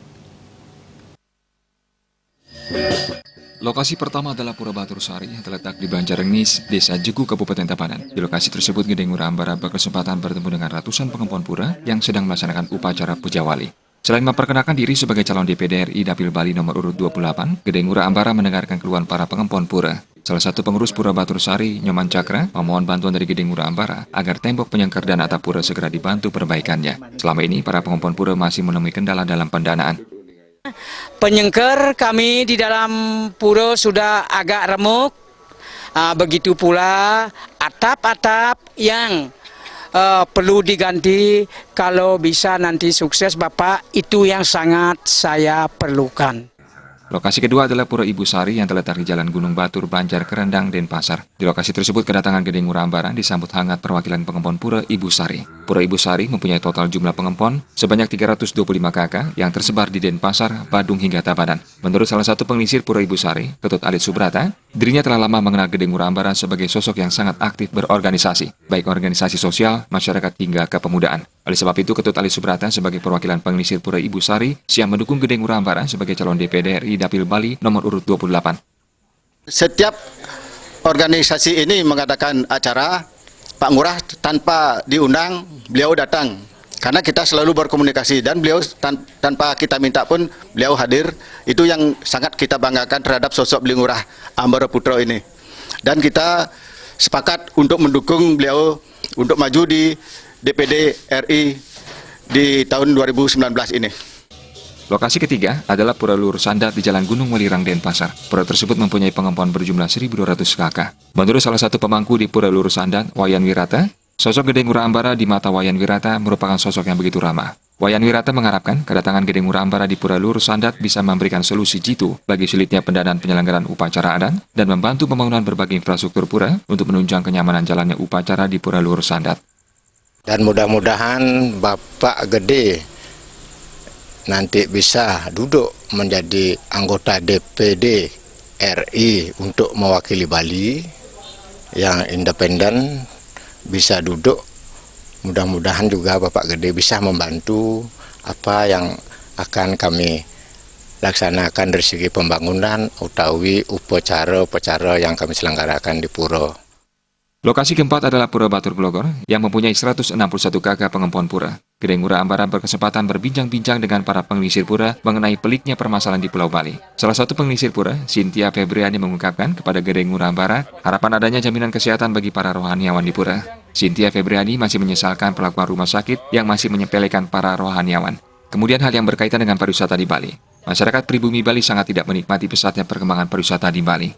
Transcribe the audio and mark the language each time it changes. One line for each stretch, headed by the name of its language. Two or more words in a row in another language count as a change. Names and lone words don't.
Indonesian: Lokasi pertama adalah Pura Batur Sari yang terletak di Banjarengis, Desa Jegu, Kabupaten Tabanan. Di lokasi tersebut, Gede Ngurah Ambara berkesempatan bertemu dengan ratusan pengempon pura yang sedang melaksanakan upacara Puja Wali. Selain memperkenalkan diri sebagai calon DPD RI Dapil Bali nomor urut 28, Gede Ngurah Ambara mendengarkan keluhan para pengempon pura. Salah satu pengurus Pura Batur Sari, Nyoman Cakra, memohon bantuan dari Gede Ngurah Ambara agar tembok penyangkar dan atap pura segera dibantu perbaikannya. Selama ini, para pengempon pura masih menemui kendala dalam pendanaan. Penyengker kami di dalam pura sudah agak remuk, begitu pula atap-atap yang perlu diganti. Kalau bisa nanti sukses Bapak, itu yang sangat saya perlukan. Lokasi kedua adalah Pura Ibu Sari yang terletak di Jalan Gunung Batur, Banjar, Kerendang, Denpasar. Di lokasi tersebut kedatangan Gede Ngurah Ambara disambut hangat perwakilan pengempon Pura Ibu Sari. Pura Ibu Sari mempunyai total jumlah pengempon sebanyak 325 kakak yang tersebar di Denpasar, Badung hingga Tabanan. Menurut salah satu pengelisir Pura Ibu Sari, Ketut Alit Subrata, dirinya telah lama mengenal Gede Ngurah Ambara sebagai sosok yang sangat aktif berorganisasi, baik organisasi sosial, masyarakat hingga kepemudaan. Oleh sebab itu, Ketut Alit Subrata sebagai perwakilan pengelisir Pura Ibu Sari siap mendukung Gede Ngurah Ambara sebagai calon DPD RI Dapil Bali nomor urut 28. Setiap organisasi ini mengadakan acara, Pak Ngurah tanpa diundang, beliau datang. Karena kita selalu berkomunikasi dan beliau tanpa kita minta pun beliau hadir. Itu yang sangat kita banggakan terhadap sosok Gede Ngurah Ambara Putra ini. Dan kita sepakat untuk mendukung beliau untuk maju di DPD RI di tahun 2019 ini. Lokasi ketiga adalah Pura Luhur Sandat di Jalan Gunung Welirang, Denpasar. Pura tersebut mempunyai pengempon berjumlah 1.200 kakak. Menurut salah satu pemangku di Pura Luhur Sandat, Wayan Wirata, sosok Gede Ngurah Ambara di mata Wayan Wirata merupakan sosok yang begitu ramah. Wayan Wirata mengharapkan kedatangan Gede Ngurah Ambara di Pura Luhur Sandat bisa memberikan solusi jitu bagi sulitnya pendanaan penyelenggaraan upacara adat dan membantu pembangunan berbagai infrastruktur pura untuk menunjang kenyamanan jalannya upacara di Pura Luhur Sandat. Dan mudah-mudahan Bapak Gede nanti bisa duduk menjadi anggota DPD RI untuk mewakili Bali yang independen, bisa duduk. Mudah-mudahan juga Bapak Gede bisa membantu apa yang akan kami laksanakan dari segi pembangunan utawi upacara-upacara yang kami selenggarakan di pura. Lokasi keempat adalah Pura Batur Blogor yang mempunyai 161 kakak pengempon pura. Gede Ngurah Ambara berkesempatan berbincang-bincang dengan para pengelisir pura mengenai peliknya permasalahan di Pulau Bali. Salah satu pengelisir pura, Cynthia Febriani, mengungkapkan kepada Gede Ngurah Ambara harapan adanya jaminan kesehatan bagi para rohaniawan di pura. Cynthia Febriani masih menyesalkan perlakuan rumah sakit yang masih menyepelekan para rohaniawan. Kemudian hal yang berkaitan dengan pariwisata di Bali. Masyarakat pribumi Bali sangat tidak menikmati pesatnya perkembangan pariwisata di Bali.